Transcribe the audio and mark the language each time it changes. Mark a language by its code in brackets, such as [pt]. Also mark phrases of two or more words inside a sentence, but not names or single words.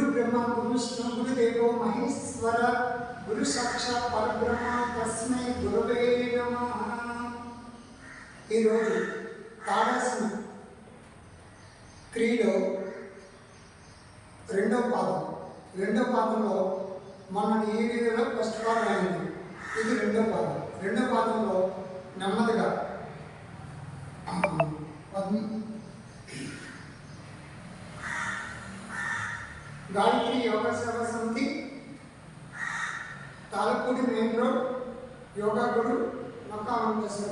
[sa] गुरुब्रह्मा गुरुविष्णु गुरुदेवो महेश्वर गुरु साक्षात् परब्रह्म तस्मै गुरवे नमः। [te] ఈ రోజు తాడాసన క్రియలో రెండో పాదంలో మన ఈ వీడియోలో ఫస్ట్ పాదం అయింది. ఇది రెండో పాదంలో నెమ్మదిగా గాయత్రి యోగా సేవా సమితి, తాలపూడి మెయిన్ రోడ్, యోగా గురు మక్కా వెంకటేశ్వర.